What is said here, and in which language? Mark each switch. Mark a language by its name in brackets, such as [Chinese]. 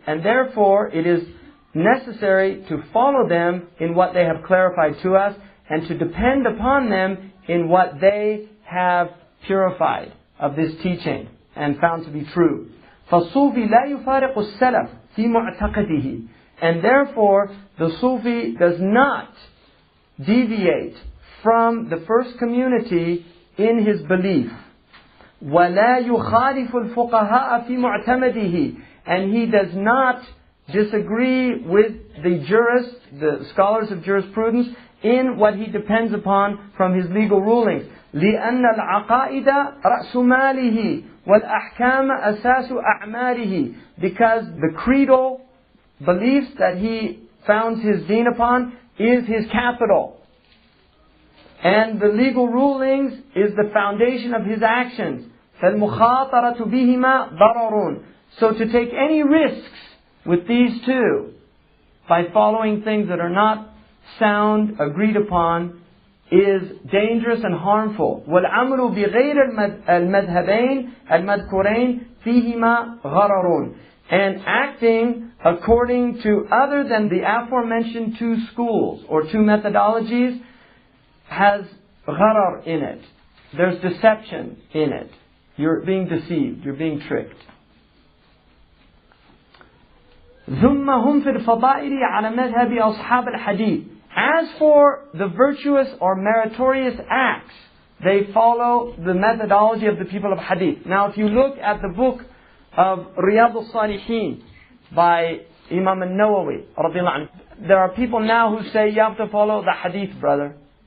[English] And therefore it is necessary to follow them in what they have clarified to us and to depend upon them in what they have purified of this teaching and found to be true. [Arabic] فَالصُّوفِي لَا يُفَارِقُ السَّلَفِ فِي مُعْتَقَدِهِ. [English] And therefore the Sufi does not deviate from the first community in his belief. [Arabic] وَلَا يُخَالِفُ الْفُقَهَاءَ فِي مُعْتَمَدِهِ. [English] And he does not disagree with the jurists, the scholars of jurisprudence, in what he depends upon from his legal rulings. [Arabic] لأن العقائد رأس ماله والأحكام أساس أعماله. [English] Because the creedal beliefs that he founds his deen upon is his capital. And the legal rulings is the foundation of his actions. [Arabic] فَالْمُخَاطَرَةُ بِهِمَا ضَرَرٌ. [English] So to take any risks with these two, by following things that are not sound, agreed upon, is dangerous and harmful. [Arabic] وَالْعَمْلُ بِغَيْرِ الْمَذْهَبَيْنِ الْمَذْكُرَيْنِ فِيهِمَا غَرَرٌ. [English] And acting according to other than the aforementioned two schools or two methodologies has gharar in it. There's deception in it. You're being deceived. You're being tricked. [Arabic] ثم هم في الفضائل على مذهب أصحاب الحديث. [English] As for the virtuous or meritorious acts, they follow the methodology of the people of hadith. Now if you look at the book of Riyadh al-Salihin by Imam al-Nawawi, there are people now who say you have to follow the hadith, brother.